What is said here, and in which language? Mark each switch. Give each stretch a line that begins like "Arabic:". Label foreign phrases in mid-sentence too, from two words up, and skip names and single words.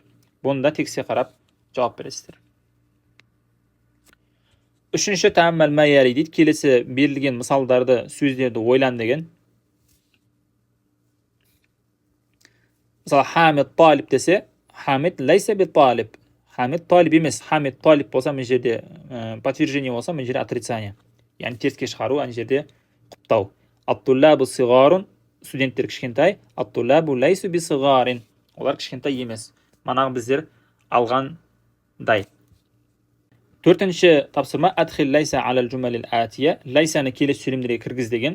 Kazakh: Бұны да текстке қарап жауап бересіздер. Үшінші
Arabic: تأمل ما يأتي
Kazakh: дейді, келесі берілген мысалдарды, сөздерді ойлан деген. Мысалы,
Arabic: حامد طالب
Kazakh: десе,
Arabic: حامد ليس بطالب. حامد طالب
Kazakh: емес,
Arabic: حامد طالب
Kazakh: болса, мен жерде подтверждение болса, мен жерде отрицание. Яғни теріске шығару, ан жерде құптау.
Arabic: الطلاب صغار,
Kazakh: студенттер кішкентай,
Arabic: الطلاب ليسوا بصغار,
Kazakh: олар кішкентай емес. Манағы біздер алғандай. Төртінші тапсырма
Arabic: أدخل ليس على الجمل الآتية,
Kazakh: лайсаны келесі сөйлемдерге кіргіз деген.